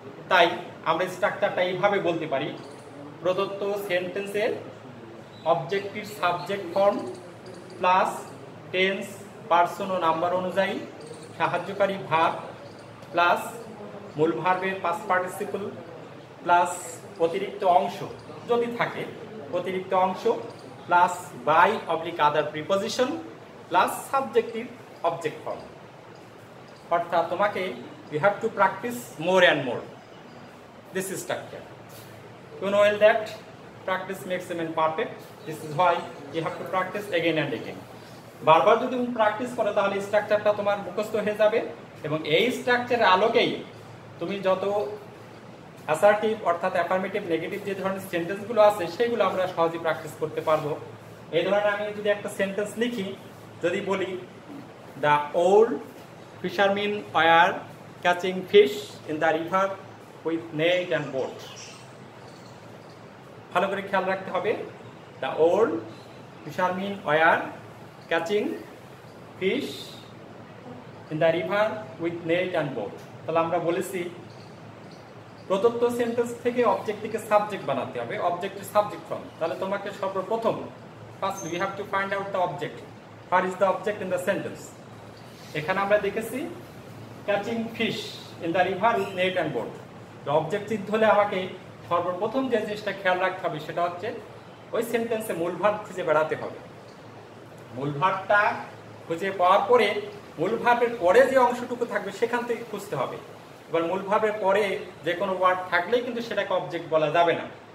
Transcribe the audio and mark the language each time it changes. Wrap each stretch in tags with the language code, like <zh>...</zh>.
<bn>তাই আমরা স্ট্রাকচারটা এইভাবে বলতে পারি: প্রদত্ত সেন্টেন্সের objective subject form plus tense, person ও নাম্বার অনুযায়ী সাহায্যকারী ভার্ব প্লাস মূল ভার্বের পাস্ট পার্টিসিপল প্লাস অতিরিক্ত অংশ যদি থাকে, অতিরিক্ত অংশ plus by oblique other preposition plus subjective object form.</bn> <en>অর্থাৎ তোমাকে you have to practice more and more this structure. You know well that practice makes a man perfect. This is why you have to practice again and again.</en> <bn>বারবার যদি তুমি practice করো তাহলে স্ট্রাকচারটা তোমার মুখস্থ হয়ে যাবে এবং এই স্ট্রাকচারের আলোকেই তুমি যত অ্যাসার্টিভ অর্থাৎ অ্যাফার্মেটিভ নেগেটিভ যে ধরনের সেন্টেন্সগুলো আছে সেগুলো আমরা সহজেই প্র্যাকটিস করতে পারবো। এই ধরনের আমি যদি একটা সেন্টেন্স লিখি, যদি বলি the old fisherman wire catching fish in the river with net and boat, ভালো করে খেয়াল রাখতে হবে।</bn> <en>the old fishermen were catching fish in the river with net and boat।</en> <bn>তাহলে আমরা বলেছি প্রদত্ত সেন্টেন্স থেকে অবজেক্টটিকে সাবজেক্ট বানাতে হবে, অবজেক্টের সাবজেক্ট ফর্ম। তাহলে তোমাকে সর্বপ্রথম first we have to find out the object.</bn> <en>What is the object in the sentence? এখানে আমরা দেখেছি catching fish in the river with net and boat।</en> <bn>Object সিদ্ধ হলে আমাকে সর্বপ্রথম যে জিনিসটা খেয়াল রাখতে হবে সেটা হচ্ছে ওই সেন্টেন্সে মূল ভার্ব খুঁজে বেড়াতে হবে। মূল ভার্বটা খুঁজে পাওয়ার পরে মূল ভার্বের পরে যে অংশটুকু থাকবে সেখান থেকে খুঁজতে হবে। এবার মূল ভার্বের পরে যে কোনো ওয়ার্ড থাকলেই কিন্তু সেটাকে অবজেক্ট বলা যাবে না।</bn>